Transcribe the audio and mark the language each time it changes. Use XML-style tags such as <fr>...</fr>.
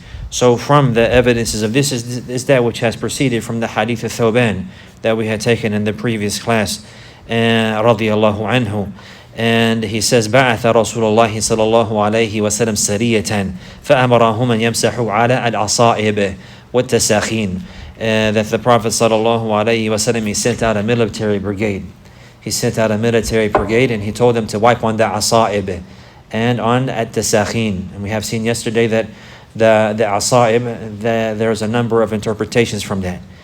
<en>So from the evidences of this is that which has proceeded from the hadith of Thawban that we had taken in the previous class, radiyallahu anhu. And he says,</en> <ar>بعث رسول الله صلى الله عليه وسلم سرية فأمرهم أن يمسحوا على العصائب والتساخين.</ar> <en>That the Prophet صلى الله عليه وسلم, he sent out a military brigade. And he told them to wipe on the asaib and on at-tasakhin. And we have seen yesterday that the asaib, there's a number of interpretations from that.</en>